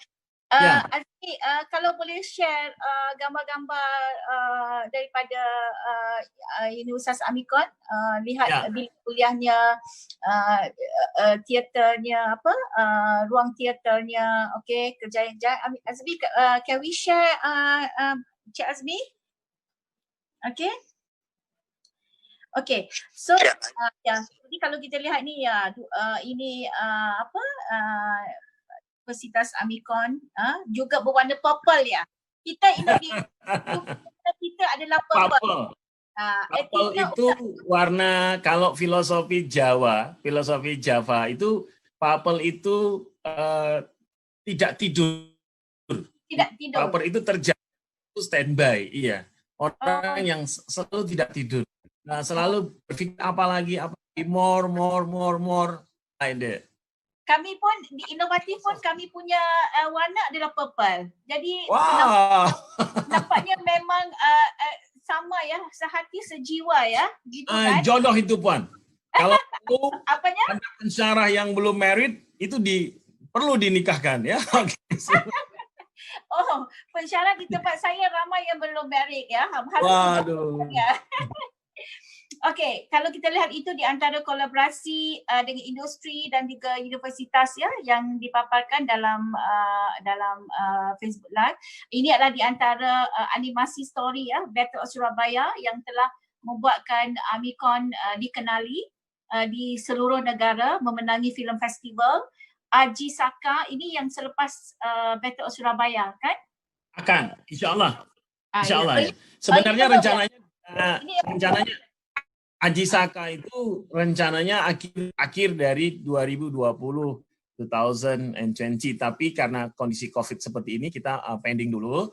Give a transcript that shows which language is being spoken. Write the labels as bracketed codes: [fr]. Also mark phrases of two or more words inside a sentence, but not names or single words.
[ms] Azmi, kalau boleh share gambar-gambar daripada Universitas Amikon, lihat bilik kuliahnya, teaternya, ruang teaternya, okey, kerjaan Azmi, [en] can we share Cik Azmi? [ms] Okey. [id] Okey, so jadi kalau kita lihat ni ini Universitas Amikon juga berwarna purple ya. Kita kita adalah purple. Purple itu warna, kalau filosofi Java itu purple itu tidak tidur. Purple itu terjadi, itu standby, iya. Orang yang selalu tidak tidur. Nah, selalu berpikir apalagi [en] more like that. [id] Kami pun di inovatif pun kami punya warna adalah purple. Jadi nampaknya memang sama ya, sehati sejiwa ya, gitu kan. [ms] Jodoh itu Puan. Kalau anda pensyarah yang belum married itu perlu dinikahkan ya. Oh, pensyarah di tempat saya ramai yang belum married ya. [id] Waduh. [ms] Okey, kalau kita lihat itu di antara kolaborasi dengan industri dan juga universitas ya yang dipaparkan dalam Facebook Live. Ini adalah di antara animasi story ya, Battle of Surabaya yang telah membuatkan Amikon dikenali di seluruh negara, memenangi filem festival. Aji Saka ini yang selepas Battle of Surabaya kan? [id] Akan, insya-Allah. Insya-Allah ya. Sebenarnya rencananya Aji Saka itu rencananya akhir dari 2020, tapi karena kondisi COVID seperti ini kita pending dulu.